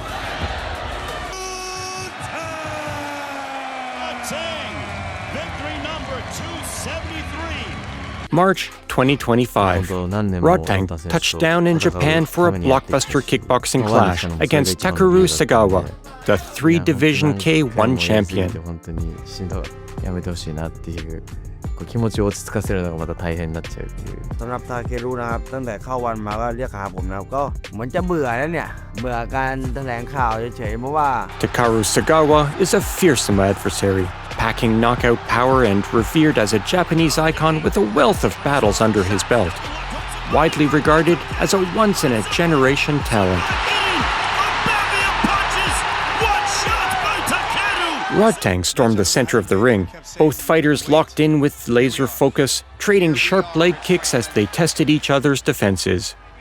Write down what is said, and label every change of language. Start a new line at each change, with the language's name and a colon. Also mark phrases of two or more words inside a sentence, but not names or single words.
English: March 2025. Rodtang touched down in Japan for a blockbuster kickboxing clash against Takeru Sagawa, the 3-Division K1 champion.
Japanese: 気持ちを落ち着かせるのがまた大変になっちゃうっていう
Thai: สำหรับทาเครุนะครับตั้งแต่เข้าวันมาก็เรียกหาผมนะครับก็เหมือนจะเบื่อแล้วเนี่ยเบื่อการแถลงข่าวเฉยๆเพราะว่า
English: Takeru Sagawa is a fearsome adversary, packing knockout power and revered as a Japanese icon with a wealth of battles under his belt. Widely regarded as a once-in-a-generation talent. Rodtang stormed the center of the ring, both fighters locked in with laser focus, trading sharp leg kicks as they tested each other's defenses.